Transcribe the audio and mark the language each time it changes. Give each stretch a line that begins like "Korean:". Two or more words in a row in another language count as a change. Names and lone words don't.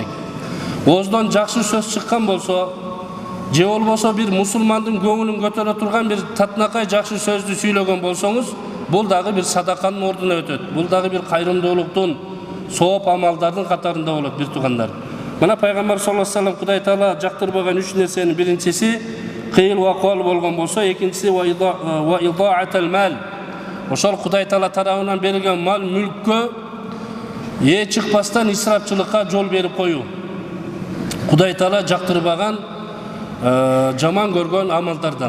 Kyrgyz: Ооздон жакшы сөз чыккан болсо, же болбосо бир мусулмандын көңүлүн көтөрө турган бир татынакай жакшы сөздү сүйлөгөн болсоңуз, бул дагы бир садаканын ордуна өтөт. Бул дагы бир кайрымдуулуктун, сооп амалдардын катарында болот бир тугандар. Мына пайгамбар
Arabic: صلى الله عليه وسلم
Kyrgyz: Кудай Таала жактырбаган 3 нерсенин биринчиси
Arabic: قيل وقال
Kyrgyz: болгон болсо, экинчиси
Arabic: وإضاعة المال.
Kyrgyz: Ошол Кудай Таала тарабынан берилген мал мүлккө чыкпастан исрапчылыкка жол берип коюу. Кудай Таала жактырбаган, жаман көргөн амалдардан.